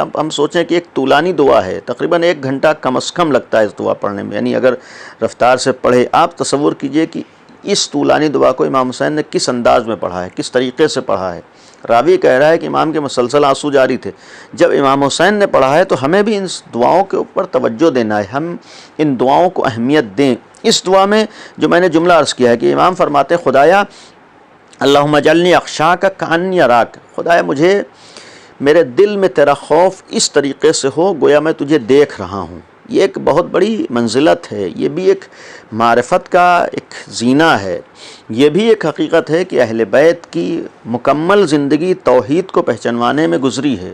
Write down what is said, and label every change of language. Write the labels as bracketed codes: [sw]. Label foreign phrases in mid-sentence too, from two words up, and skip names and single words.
[ur] ہم سوچیں کہ ایک طولانی دعا ہے، تقریباً 1 گھنٹہ کم از کم لگتا ہے اس دعا پڑھنے میں، یعنی اگر رفتار سے پڑھے، آپ تصور کیجئے کہ اس طولانی دعا کو امام حسین نے کس انداز میں پڑھا ہے، کس طریقے سے پڑھا ہے، راوی کہہ رہا ہے کہ امام کے مسلسل آنسو جاری تھے. جب امام حسین نے پڑھا ہے تو ہمیں بھی ان دعاؤں کے اوپر توجہ دینا ہے, ہم ان دعاؤں کو اہمیت دیں. اس دعا میں جو میں نے جملہ عرض کیا ہے کہ امام فرماتے ہیں خدایا [ar] اللہم اجعلنی اخشاک کانی اراک, [ur] خدایا مجھے میرے دل میں تیرا خوف اس طریقے سے ہو گویا میں تجھے دیکھ رہا ہوں. یہ ایک بہت بڑی منزلت ہے, یہ بھی ایک معرفت کا ایک زینہ ہے, یہ بھی ایک حقیقت ہے کہ اہل بیت کی مکمل زندگی توحید کو پہچانوانے میں گزری ہے.